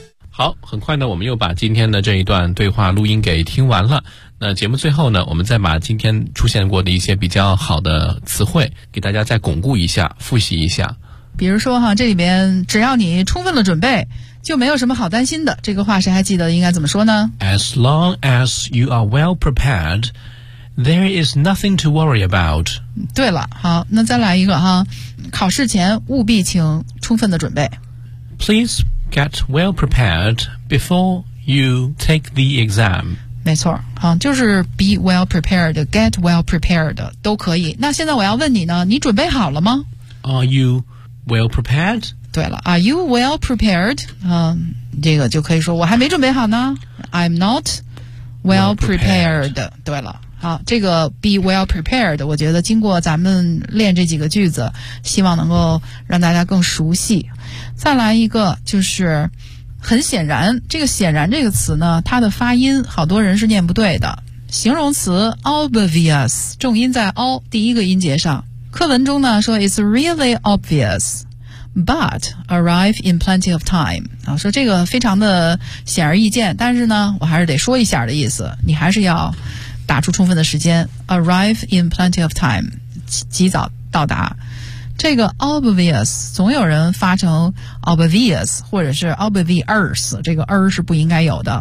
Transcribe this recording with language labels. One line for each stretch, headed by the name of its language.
Chinese: 好，很快呢，我们又把今天的这一段对话录音给听完了。那节目最后呢，我们再把今天出现过的一些比较好的词汇给大家再巩固一下，复习一下。比如说哈，这里边只要你充分的准备，就没有什么好担心的。这个话谁还记得应该怎么说呢？
English: As long as you are well prepared, there is nothing to worry about.
Chinese: 对了，好，那再来一个哈，考试前务必请充分的准备。
English: Please get well prepared before you take the exam.
Chinese: 没错，啊，就是
English: be well prepared, get well prepared,
Chinese: 都可以。那现在我要问你呢，你准备好了吗？
English: Are you well prepared?
Chinese: 对了，
English: are you well prepared?
Chinese: 这个就可以说我还没准备好呢。
English: I'm not well prepared.
Chinese: 对了，好，这个
English: be well prepared,
Chinese: 我觉得经过咱们练这几个句子，希望能够让大家更熟悉。再来一个就是很显然，这个显然这个词呢，它的发音好多人是念不对的。形容词 obvious， 重音在 o 第一个音节上。课文中呢说
English: it's really obvious, but arrive in plenty of time。
Chinese: 啊，说这个非常的显而易见，但是呢，我还是得说一下的意思，你还是要打出充分的时间。
English: arrive in plenty of time，
Chinese: 及早到达。这个 obvious 总有人发成 obvious 或者是 obvious， 这个 r 是不应该有的，